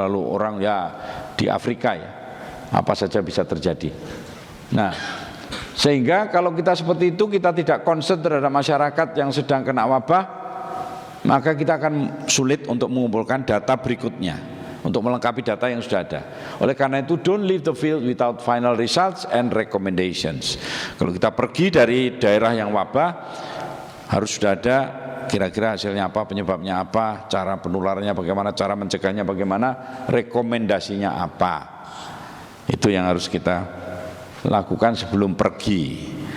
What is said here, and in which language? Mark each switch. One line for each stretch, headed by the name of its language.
Indonesian: Lalu orang, ya, di Afrika, ya, apa saja bisa terjadi. Nah, sehingga kalau kita seperti itu, kita tidak concern terhadap masyarakat yang sedang kena wabah, maka kita akan sulit untuk mengumpulkan data berikutnya, untuk melengkapi data yang sudah ada. Oleh karena itu,
English: don't leave the field without final results and recommendations.
Indonesian: Kalau kita pergi dari daerah yang wabah, harus sudah ada kira-kira hasilnya apa, penyebabnya apa, cara penularannya bagaimana, cara mencegahnya bagaimana, rekomendasinya apa. Itu yang harus kita lakukan sebelum pergi.